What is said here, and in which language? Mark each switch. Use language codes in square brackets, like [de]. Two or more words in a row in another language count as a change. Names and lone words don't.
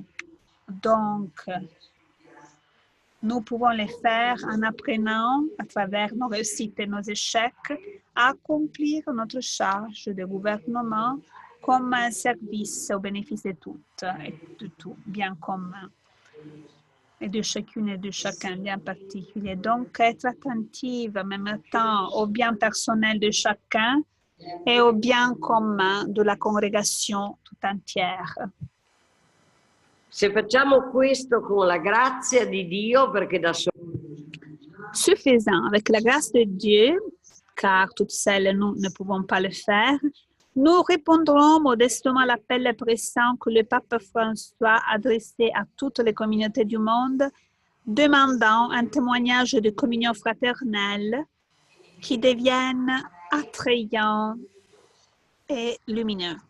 [fr] Donc, nous pouvons les faire en apprenant, à travers nos réussites et nos échecs, à accomplir notre charge de gouvernement comme un service au bénéfice de toutes et de tout bien commun et de chacune et de chacun bien particulier. Donc, être attentive en même temps au bien personnel de chacun et au bien commun de la congrégation tout entière. [it] Se facciamo questo con la grazia di Dio, perché da solo. [fr] Ce faisant, avec la grâce de Dieu, car toutes seules nous ne pouvons pas le faire, nous répondrons modestement à l'appel pressant que le pape François a adressé à toutes les communautés du monde, demandant un témoignage de communion fraternelle qui devienne attrayant et lumineux.